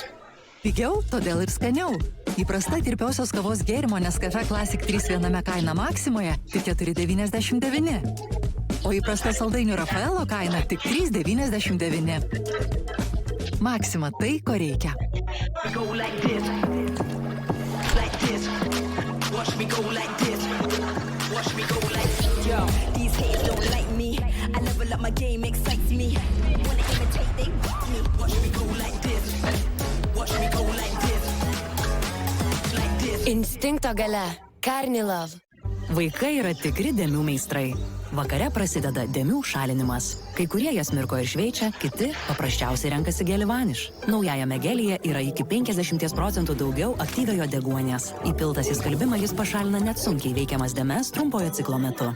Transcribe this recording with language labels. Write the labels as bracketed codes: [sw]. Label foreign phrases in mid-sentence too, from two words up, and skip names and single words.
[lt] Pigiau, todėl ir skaniau. Įprasta tirpiosios kavos gėrimo Nescafe Classic 3 viename kaina Maksimoje tik 4,99. O įprasta saldainių Rafaelo kaina tik 3,99. Maksima tai, ko reikia. [en] I level up my game, excites me. Wanna imitate, they rock me. Watch me go like this. Watch me go like this. Like this. [lt] Instinkto galia. Karnilov. Vaikai yra tikri dėmių meistrai. Vakare prasideda dėmių šalinimas. Kai kurie jas mirko ir šveičia, kiti paprasčiausiai renkasi gelį vaniš. Naujajame gelyje yra iki 50% daugiau aktyviojo deguonies. Įpiltas į skalbimą jis pašalina net sunkiai veikiamas dėmes trumpojo ciklo metu.